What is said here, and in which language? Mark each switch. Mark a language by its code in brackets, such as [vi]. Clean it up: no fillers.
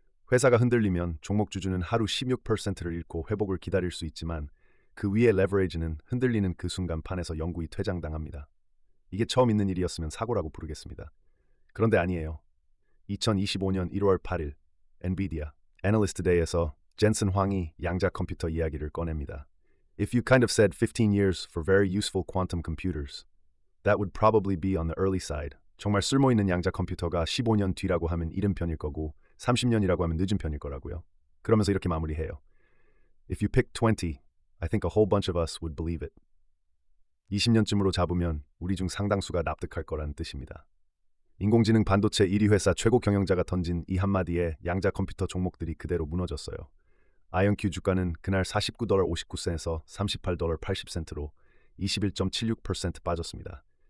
[ko] 회사가 흔들리면 종목 주주는 하루 16%를 잃고 회복을 기다릴 수 있지만 그 위에 레버리지는 흔들리는 그 순간 판에서 영구히 퇴장당합니다. 이게 처음 있는 일이었으면 사고라고 부르겠습니다. 그런데 아니에요. 2025년 1월 8일 엔비디아 애널리스트 데이에서 젠슨 황이 양자 컴퓨터 이야기를 꺼냅니다. [en] If you kind of said 15 years for very useful quantum computers, that would probably be on the early side. [ko] 정말 쓸모있는 양자 컴퓨터가 15년 뒤라고 하면 이른 편일 거고 30년이라고 하면 늦은 편일 거라고요. 그러면서 이렇게 마무리해요. [en] If you picked 20, I think a whole bunch of us would believe it. [ko] 20년쯤으로 잡으면 우리 중 상당수가 납득할 거라는 뜻입니다. 인공지능 반도체 1위 회사 최고 경영자가 던진 이 한마디에 양자 컴퓨터 종목들이 그대로 무너졌어요. 아이언큐 주가는 그날 49달러 59센에서 38달러 80센트로 21.76% 빠졌습니다.